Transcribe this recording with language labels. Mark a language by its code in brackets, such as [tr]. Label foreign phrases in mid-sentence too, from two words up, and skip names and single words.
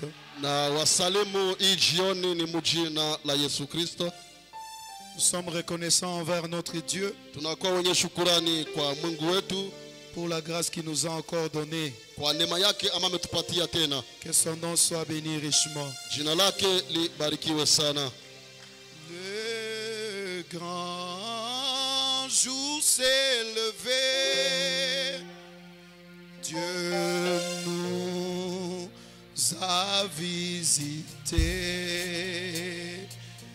[sw] Na wasalimu hii jioni ni mujina la Yesu Kristo. [fr] Nous sommes reconnaissants envers notre Dieu [sw] Tunakuwa wenye shukurani kwa Mungu wetu [fr] pour la grâce qu'il nous a encore donnée. [sw] kwa neema yake ama ametupatia tena. [fr] Que son nom soit béni richement. [sw] Jina lake libarikiwe sana. [fr] Le grand jour s'est levé. Dieu nous a visités.